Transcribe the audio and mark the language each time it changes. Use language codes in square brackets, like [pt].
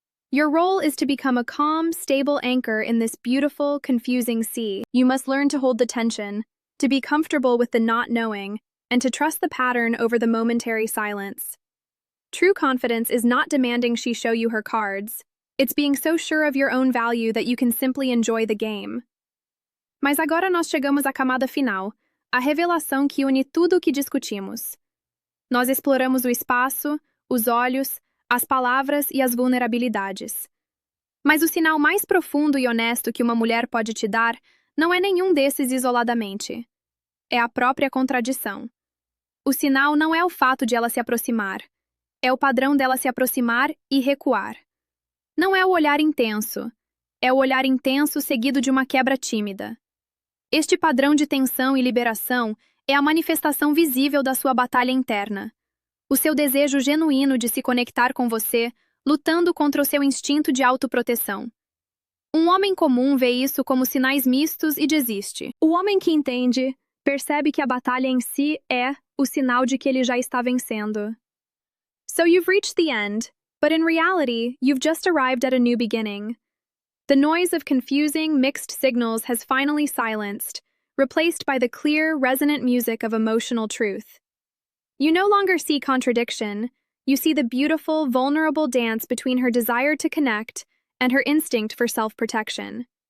[en] Your role is to become a calm, stable anchor in this beautiful, confusing sea. You must learn to hold the tension, to be comfortable with the not knowing, and to trust the pattern over the momentary silence. True confidence is not demanding she show you her cards. It's being so sure of your own value that you can simply enjoy the game. [pt] Mas agora nós chegamos à camada final, a revelação que une tudo o que discutimos. Nós exploramos o espaço, os olhos, as palavras e as vulnerabilidades. Mas o sinal mais profundo e honesto que uma mulher pode te dar não é nenhum desses isoladamente. É a própria contradição. O sinal não é o fato de ela se aproximar. É o padrão dela se aproximar e recuar. Não é o olhar intenso. É o olhar intenso seguido de uma quebra tímida. Este padrão de tensão e liberação é a manifestação visível da sua batalha interna. O seu desejo genuíno de se conectar com você, lutando contra o seu instinto de autoproteção. Um homem comum vê isso como sinais mistos e desiste. O homem que entende, percebe que a batalha em si é o sinal de que ele já está vencendo. [en] So you've reached the end, but in reality, you've just arrived at a new beginning. The noise of confusing, mixed signals has finally silenced, replaced by the clear, resonant music of emotional truth. You no longer see contradiction, you see the beautiful, vulnerable dance between her desire to connect and her instinct for self-protection.